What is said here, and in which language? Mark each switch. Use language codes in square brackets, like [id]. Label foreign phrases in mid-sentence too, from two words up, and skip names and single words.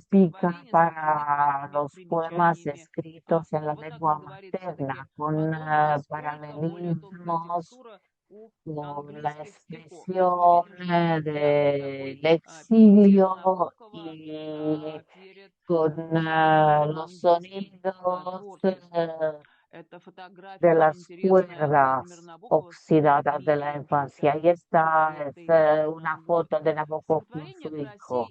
[es] típica [ru] стихотворения снабжены [es] para [ru] краткими [es] los poemas [ru] примечаниями [es] escritos en [ru] автора. [es] la [ru] Вот так [es] lengua [ru] он говорит все-таки [es] materna, [ru] о [es] con [ru] том, насколько более тонкая [es] paralelismos, [ru] текстура у [es] con la [ru] английских стихов. То есть мы [es] expresión [ru] видим, что это такой [es] del [ru] пиетет [es] exilio [ru] Набокова [es] y [ru] перед [es] con [ru] современным [es] los [ru] английским [es] sonidos [ru] творчеством. [es] de las cuerdas oxidadas de la infancia. Y esta es una foto de Nabokov con su hijo.